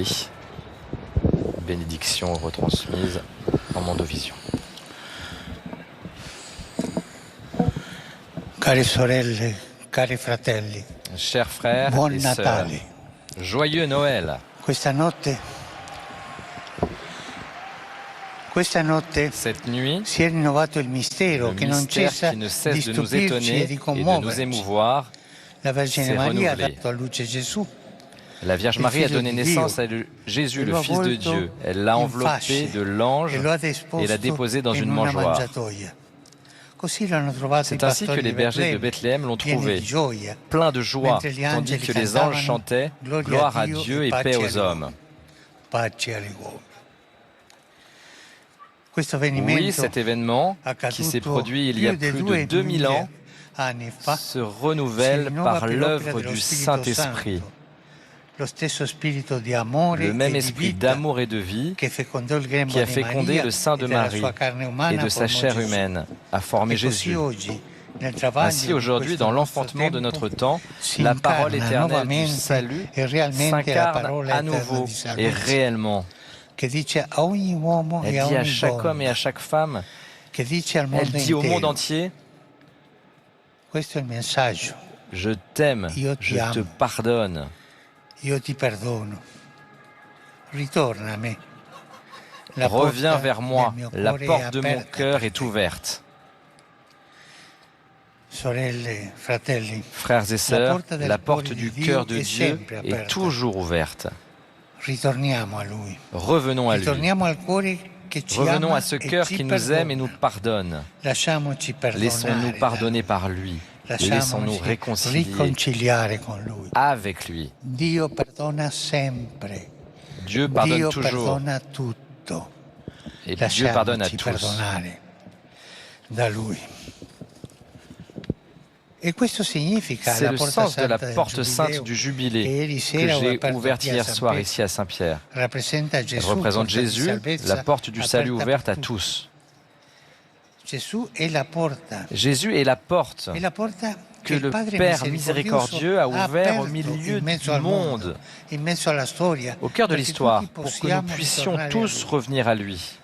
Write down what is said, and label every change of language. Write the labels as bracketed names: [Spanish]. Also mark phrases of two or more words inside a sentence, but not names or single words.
[French] Bénédiction retransmise en Mandovision. [Italian] Care sorelle, cari fratelli, [French] chers frères [Italian] buon [French] et sœurs, [Italian] Natale. [French] Joyeux Noël. [Italian] Questa notte [French] Cette nuit, [Italian] si è rinnovato il mistero [French] le [Italian] che non [French] mystère [Italian] cessa [French] qui ne [Italian] di [French] cesse de nous [Italian] stupirci [French] étonner [Italian] e di [French] et de nous [Italian] commuoverci. [French] émouvoir, [Italian] La Vergine [French] s'est [Italian] Maria ha [French] renouvelé. [Italian] dato a luce Gesù. [French] La Vierge [Italian] Il [French] Marie a [Italian] Figlio [French] donné [Italian] di [French] naissance [Italian] Dio. [French] à Jésus, [Italian] E [French] le [Italian] lo ha [French] Fils de [Italian] avvolto [French] Dieu. Elle l'a [Italian] in [French] enveloppé [Italian] fasce [French] de l'ange [Italian] e lo ha [French] et l'a [Italian] disposto [French] déposé dans [Italian] in [French] une [Italian] una [French] mangeoire. [Italian] mangiatoia. Così l'hanno trovato i [French] C'est ainsi que [Italian] pastori [French] les [Italian] di [French] bergers de [Italian] Betlemme, [French] Bethléem l'ont [Italian] pieni [French] trouvé, [Italian] di gioia, [French] plein de joie, [Italian] mentre gli [French] tandis [Italian] angeli [French] que les anges [Italian] cantavano [French] chantaient « Gloire à Dieu et paix aux hommes [Italian] pace agli uomini. Questo ». [French] Oui, [Italian] avvenimento [French] cet événement qui s'est [Italian] accaduto [French] produit il y a [Italian] più di [French] plus de 2000 ans [Italian] anni fa [French] se renouvelle [Italian] si rinnova [French] par [Italian] per l'opera [French] l'œuvre [Italian] dello [French] du [Italian] Spirito [French] Saint-Esprit. [Italian] Santo, lo stesso spirito di amore [French] Le même [Italian] e di [French] esprit [Italian] vita [French] d'amour et de vie [Italian] che fecondò il grembo [French] qui a [Italian] di [French] fécondé [Italian] Maria [French] le sein [Italian] e [French] de [Italian] della [French] Marie [Italian] sua carne umana [French] et de sa [Italian] formò [French] chair [Italian] Gesù. [French] humaine a formé [Italian] E così [French] Jésus. [Italian] oggi, nel travaglio [French] Ainsi [Italian] di [French] aujourd'hui, [Italian] questo [French] dans [Italian] nostro [French] l'enfantement de [Italian] tempo, [French] notre temps, [Italian] si [French] la parole [Italian] incarna [French] éternelle du [Italian] nuovamente [French] salut [Italian] e realmente la [French] s'incarne [Italian] parola [French] à [Italian] eterna [French] nouveau [Italian] di [French] et [Italian] salvezza, [French] réellement. [Italian] che dice a ogni uomo [French] Elle [Italian] e a [French] dit à [Italian] ogni [French] chaque homme et à [Italian] donna, [French] chaque femme, [Italian] che dice al [French] elle [Italian] mondo [French] dit au monde [Italian] intero, [French] entier, [Italian] questo è il messaggio, [French] je t'aime, [Italian] Io ti [French] je te [Italian] amo. [French] pardonne. [Italian] io ti perdono, ritorna a me. La [French] Reviens [Italian] porta [French] vers moi, [Italian] del mio [French] la [Italian] cuore è [French] porte de mon [Italian] aperta [French] cœur [Italian] per [French] est [Italian] te. [French] ouverte. [Italian] Sorelle, fratelli, [French] Frères et [Italian] la [French] sœurs, [Italian] porta del [French] la [Italian] cuore [French] porte [Italian] di [French] du [Italian] Dio [French] cœur de [Italian] è [French] Dieu [Italian] sempre [French] est [Italian] aperta. [French] toujours ouverte. [Italian] Ritorniamo a Lui. [French] Revenons à lui. [Italian] Ritorniamo al cuore che ci [French] Revenons [Italian] ama [French] à ce [Italian] e [French] cœur [Italian] ci [French] qui nous aime et nous [Italian] perdona. [French] pardonne. [Italian] Lasciamoci [French] Laissons-nous [Italian] perdonare [French] pardonner [Italian] da [French] par lui. [Italian] Lui. [French] Laissons-nous [Italian] Lasciamoci [French] réconcilier [Italian] riconciliare con Lui. [French] avec lui. [Italian] Dio perdona sempre. [French] Dieu pardonne [Italian] Dio [French] toujours. [Italian] perdona tutto. [French] Et Dieu pardonne à [Italian] Lasciamoci [French] tous. [Italian] perdonare da Lui. E questo significa [French] C'est [Italian] la [French] le [Italian] porta [French] sens de la [Italian] santa del [French] porte sainte [Italian] Giubileo [French] du [Italian] che [French] jubilé [Italian] ieri [French] que [Italian] sera ho [French] j'ai [Italian] aperto [French] ouverte qui a hier [Italian] San [French] soir [Italian] Pietro. [French] ici à Saint-Pierre. [Italian] Rappresenta [French] Elle [Italian] Gesù, [French] représente [Italian] porta di [French] Jésus, [Italian] salvezza, [French] la porte du salut [Italian] aperta [French] ouverte [Italian] per [French] à [Italian] tutti. [French] tous. Jésus est la porte que le Père miséricordieux a ouvert au milieu du monde, au cœur de l'histoire, pour que nous puissions tous revenir à lui.